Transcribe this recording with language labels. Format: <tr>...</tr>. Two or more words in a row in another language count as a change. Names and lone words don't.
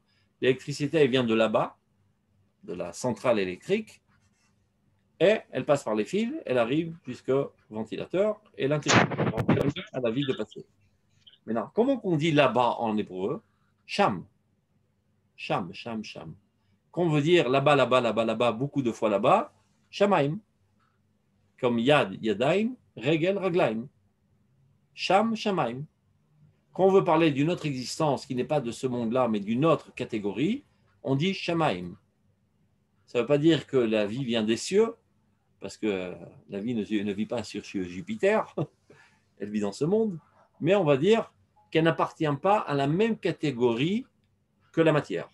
<fr>L'électricité, elle vient de là-bas, de la centrale électrique, et elle passe par les fils, elle arrive jusqu'au ventilateur, et l'interrupteur a la vie de passer. Maintenant, comment on dit là-bas en hébreu? Sham. Sham, sham, sham. Quand on veut dire là-bas, là-bas, là-bas, là-bas, beaucoup de fois là-bas, shamaim. Comme yad, yadaim, regel, raglaim. Sham, shamaim. Quand on veut parler d'une autre existence qui n'est pas de ce monde-là, mais d'une autre catégorie, on dit shamaim. Ça ne veut pas dire que la vie vient des cieux, parce que la vie ne vit pas sur Jupiter, elle vit dans ce monde, mais on va dire qu'elle n'appartient pas à la même catégorie que la matière.</fr>